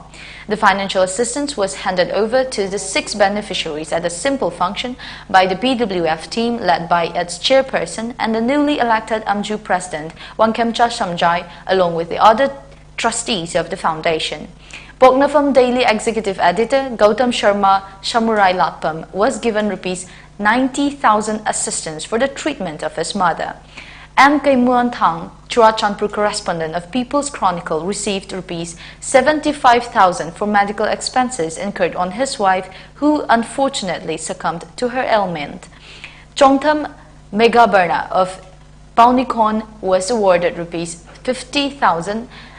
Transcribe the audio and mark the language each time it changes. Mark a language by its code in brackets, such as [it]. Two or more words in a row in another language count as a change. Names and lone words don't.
[en] The financial assistance was handed over to the 6 beneficiaries at a simple function by the PWF team led by its chairperson and the newly elected AMJU President Wangkemcha Samjai, along with the other trustees of the foundation. Pognafam Daily Executive Editor Gautam Sharma Shamurai Latpam was given Rs 90,000 assistance for the treatment of his mother. M. K. Muanthang, Churachandpur correspondent of People's Chronicle, received Rs 75,000 for medical expenses incurred on his wife, who unfortunately succumbed to her ailment. Chongtham Megabarna of Paunikon was awarded Rs 50,000.